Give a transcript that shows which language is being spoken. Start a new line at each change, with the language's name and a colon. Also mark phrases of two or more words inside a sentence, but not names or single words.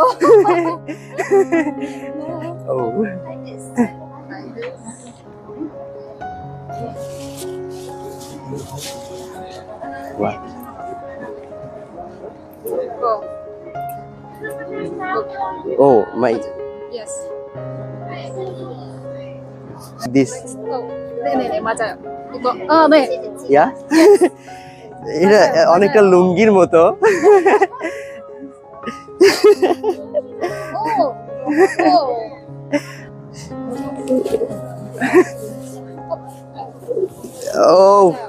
English: Oh. What? Go. Oh my. Yes. This.
Korean: 네, 맞아요. 이거. 네.
English: Yeah?
Bangla: এটা অনেকটা লুঙ্গির মতো।
English: Oh. Oh.